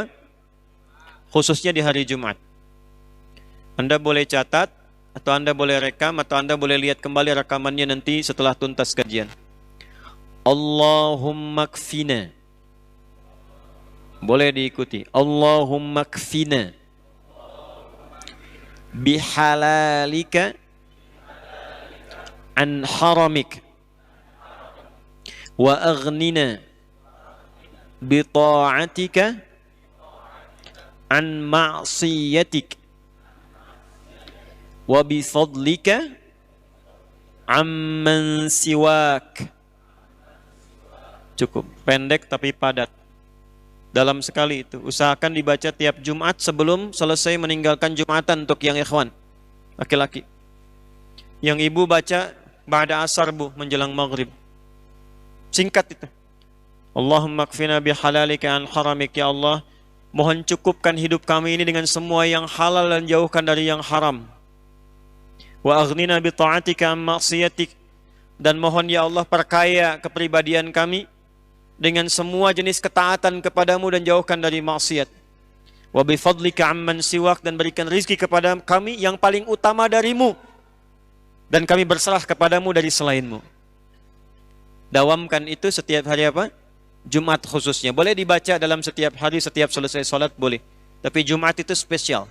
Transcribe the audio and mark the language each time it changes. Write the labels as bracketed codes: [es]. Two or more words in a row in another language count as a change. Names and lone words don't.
[id] Khususnya di hari Jumat. Anda boleh catat, atau Anda boleh rekam, atau Anda boleh lihat kembali rekamannya nanti setelah tuntas kajian. [ar] اللهم اكفنا. [id] Boleh diikuti. [ar] اللهم اكفنا بحلالك عن حرامك وأغننا بطاعتك عن معصيتك وبفضلك عمن سواك. [id] Cukup pendek tapi padat. Dalam sekali itu. Usahakan dibaca tiap Jumat sebelum selesai meninggalkan Jumatan untuk yang ikhwan laki-laki. Yang ibu baca ba'da asar bu, menjelang maghrib. Singkat itu. [ar] اللهم اكفنا بحلالك عن حرامك, [id] ya Allah, mohon cukupkan hidup kami ini dengan semua yang halal dan jauhkan dari yang haram. [ar] وأغننا بطاعتك عن معصيتك, [id] dan mohon ya Allah perkaya kepribadian kami dengan semua jenis ketaatan kepadamu dan jauhkan dari maksiat. [ar] وبفضلك عمن سواك, [id] dan berikan rizki kepada kami yang paling utama darimu, dan kami berserah kepadamu dari selainmu. Dawamkan itu setiap hari apa? Jumat khususnya. Boleh dibaca dalam setiap hari, setiap selesai sholat boleh. Tapi Jumat itu spesial.